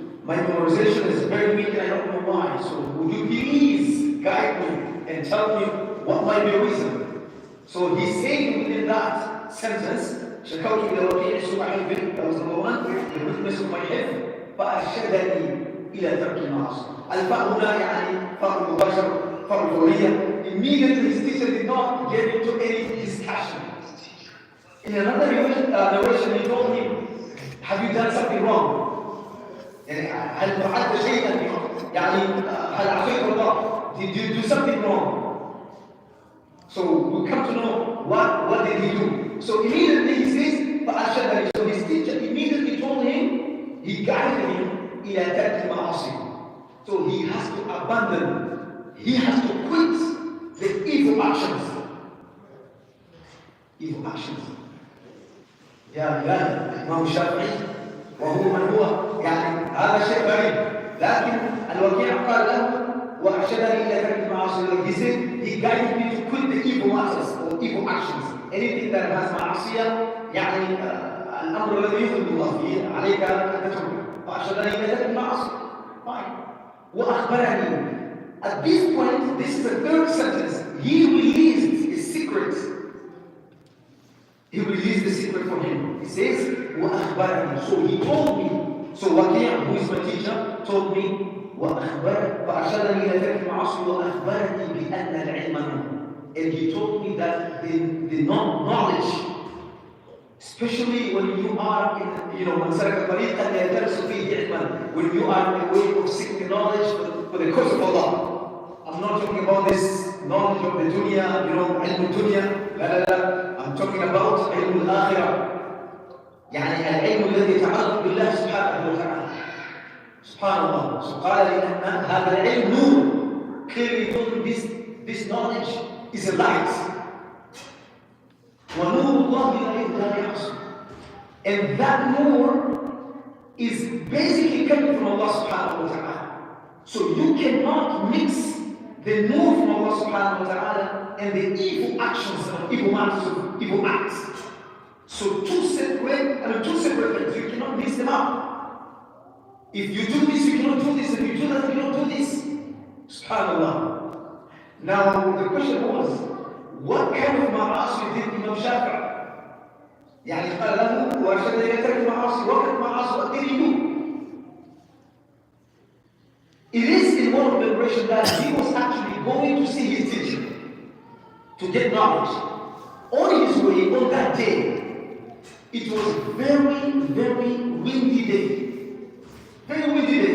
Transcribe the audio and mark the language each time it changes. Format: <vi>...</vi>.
<en>My memorization is very weak and I don't know why. So would you please guide me and tell me what might be a reason? So he's saying within that sentence, شكوت إلى وكيع سوء حفظي, that was number one, the weakness of my head, فأرشدني إلى ترك المعاصي.</en> <ar>الفاء هنا يعني فاء المباشر, فاء الفورية.</ar> <en>Immediately his teacher did not get into any discussion. In another narration he told him, Have you done something wrong?</en> <ar>يعني هل فعلت شيئا يعني هل عصيت الله?</ar> <en>Did you do something wrong? So we come to know what did he do. So immediately he says, فأرشدني. So his teacher immediately told him, he guided him إلى ترك المعاصي. So he has to abandon, he has to quit the evil actions. Evil actions.</en> <ar>يا بلال الإمام الشافعي وهو من هو يعني هذا شيء غريب، لكن الوكيع قال له وأرشدني إلى ترك المعاصي.</ar> <en>He said he guided me to quit the evil matters or evil actions.</en> <ar>Anything that has معصية يعني الأمر الذي يغضب الله فيه عليك أن تتركه. وأرشدني إلى ترك المعاصي. Fine. وأخبرني.</ar> <en>At this point, this is the third sentence. He released his secret. He released the secret for him. He says, وأخبرني. So he told me.</en> <ar>So Waqi', who is my teacher, told me, وأخبرني فأرشدني إلى ترك المعاصي وأخبرني بأن العلم نور.</ar> <en>And he told me that the knowledge, especially when you are in, من سلك طريقا لا يدرس فيه علما, when you are in a way of seeking knowledge for the cause of Allah. I'm not talking about this knowledge of the dunya, علم الدنيا.</en> <ar>لا لا لا.</ar> <en>I'm talking about علم الآخرة.</en> <ar>يعني العلم الذي يتعلق بالله سبحانه وتعالى. سبحان الله. So قال لأن هذا العلم نور.</ar> <en>Clearly told me this knowledge is a light. ونور الله لا يهدى لعصر. And that nur is basically coming from Allah subhanahu wa ta'ala. So you cannot mix the nur from Allah subhanahu wa ta'ala and the evil actions and evil matters of evil acts. So two separate things. You cannot mix them up. If you do this, you cannot do this. If you do that, you cannot do this. Subhanallah. Now the question was, what kind of ma'asi did Imam Shafi'i?</en> <ar>يعني قال له وأرشدني إلى ترك المعاصي.</ar> <en>What kind of ma'asi? What did he do? It is in one of the narration that he was actually going to see his teacher to get knowledge. On his way, on that day, it was very, very windy day. Very windy day.</en>